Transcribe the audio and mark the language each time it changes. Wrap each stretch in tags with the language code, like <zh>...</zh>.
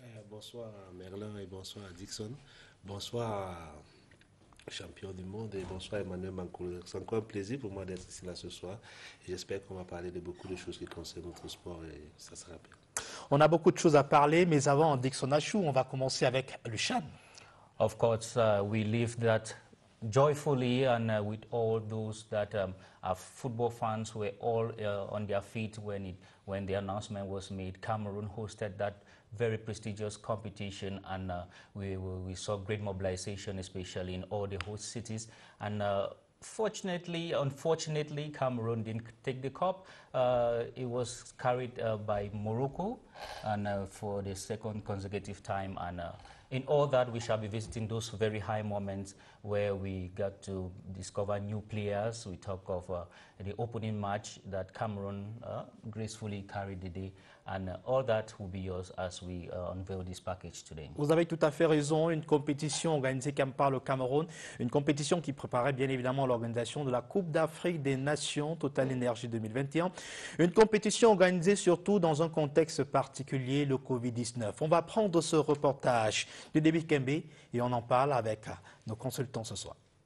<fr>Bonsoir à Merlin et bonsoir à Dixon. Bonsoir à champion du monde et bonsoir Emmanuel Bankolo. C'est encore un plaisir pour moi d'être ici là ce soir. Et j'espère qu'on va parler de beaucoup de choses qui concernent notre sport et ça sera bien. On a beaucoup de choses à parler, mais avant, Dixon Achou, on va commencer avec le CHAN.</fr> <en>Of course, we live that joyfully, and with all those that are football fans were all on their feet when the announcement was made. Cameroon hosted that very prestigious competition, and we saw great mobilization, especially in all the host cities. And unfortunately, Cameroon didn't take the cup. It was carried by Morocco, and for the second consecutive time. And in all that, we shall be visiting those very high moments where we got to discover new players. We talk of the opening match that Cameroon gracefully carried the day. And all that will be yours as we unveil this package today.</en> <fr>Vous avez tout à fait raison. Une compétition organisée par le Cameroun, une compétition qui préparait bien évidemment l'organisation de la Coupe d'Afrique des Nations Total Energy 2021. Une compétition organisée surtout dans un contexte particulier, le Covid-19. On va prendre ce reportage de David Kembe et on en parle avec nos consultants ce soir.</fr>